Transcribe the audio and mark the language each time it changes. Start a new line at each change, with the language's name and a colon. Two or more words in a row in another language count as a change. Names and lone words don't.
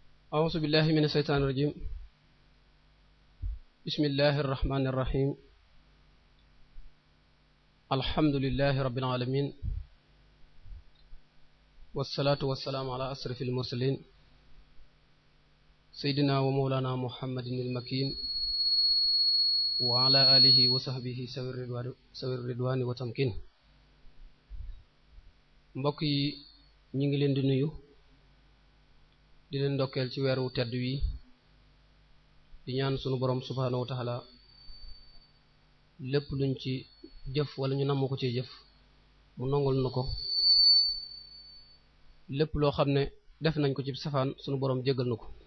Arabic: أعوذ بالله من الشيطان الرجيم بسم الله الرحمن الرحيم الحمد لله رب العالمين والصلاة والسلام على أشرف المرسلين سيدنا ومولانا محمد المكين وعلى آله وصحبه سوي الرضوان وتمكين
Wolof: mbokk yi ñu ngi leen di nuyu di leen ndokkeel ci weeru tedd wi di ñaan sunu borom
Arabic: سبحانه وتعالى
Wolof: lépp luñ ci jëf wala ñu namm ko ci jëf mu nongul na ko lépp loo xam ne def nañ ko ci safaan sunu borom jéggal na ko